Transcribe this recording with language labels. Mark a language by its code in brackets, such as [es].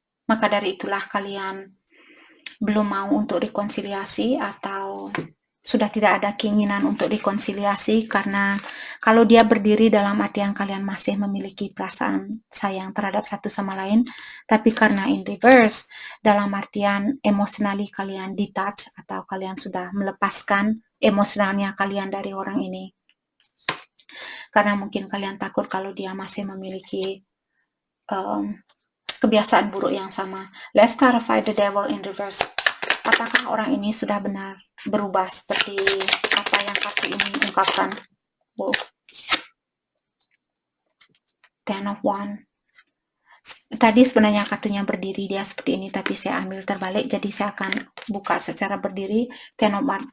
[id] Maka dari itulah kalian belum mau untuk rekonsiliasi atau sudah tidak ada keinginan untuk rekonsiliasi, karena kalau dia berdiri dalam artian kalian masih memiliki perasaan sayang terhadap satu sama lain, tapi karena [en] in reverse [id] dalam artian [en] emotionally [id] kalian detach atau kalian sudah melepaskan emosionalnya kalian dari orang ini. Karena mungkin kalian takut kalau dia masih memiliki kebiasaan buruk yang sama. [en] Let's clarify the Devil in reverse. [id] Apakah orang ini sudah benar berubah seperti apa yang kartu ini ungkapkan? Wow. Ten of Wands. Tadi sebenarnya kartunya berdiri dia seperti ini, tapi saya ambil terbalik, jadi saya akan buka secara berdiri. Ten of Wands.